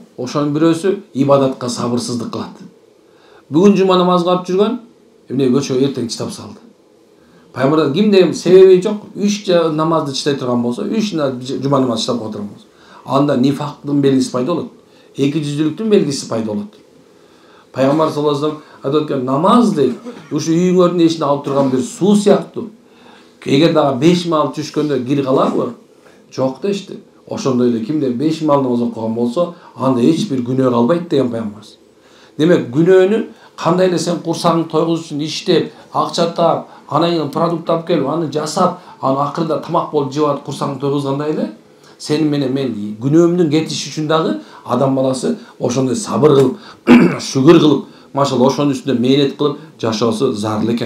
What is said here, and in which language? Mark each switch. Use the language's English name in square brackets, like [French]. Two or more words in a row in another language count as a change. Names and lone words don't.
[Kyrgyz] Ошонун бирөөсү ибадатка сабырсыздык кылат. Бүгүн жума намазга барып жүргөн, эмне көчө эртең чыдап салды. Пайгамбарда кимде себеби жок, 3 намазды чыдай турган болсо, 3 жума намазды чыдап отурган болсо, анда нифактын белгиси пайда болот. Эки жүздүүлүктүн белгиси пайда болот. Пайгамбар [Arabic] صلى الله عليه وسلم [Kyrgyz] айтат экен, намаз дейт, ушу үйүңөрдүн эшине алып турган бир суу сыяктуу. Эгер дагы 5 мал түшкөндө кир калабы? Жок дешти. Ошондой эле кимде 5 мал намаз окуган болсо, анда эч бир күнөө калбайт деген пайгамбарыбыз. Демек, күнөөнү кандай эле сен курсагыңды тойгуз үчүн иштеп, акча таап, анан кийин продукт алып келип, аны жасап, анан акырда тамак болуп жеп атып курсагыңды тойгузгандай эле, сени менен мен күнөөмдүн кетиши үчүн дагы адам баласы ошондой сабыр кылып, шүгүр кылып, машалла ошонун үстүнө мээнет кылып жашоосу зарыл экен.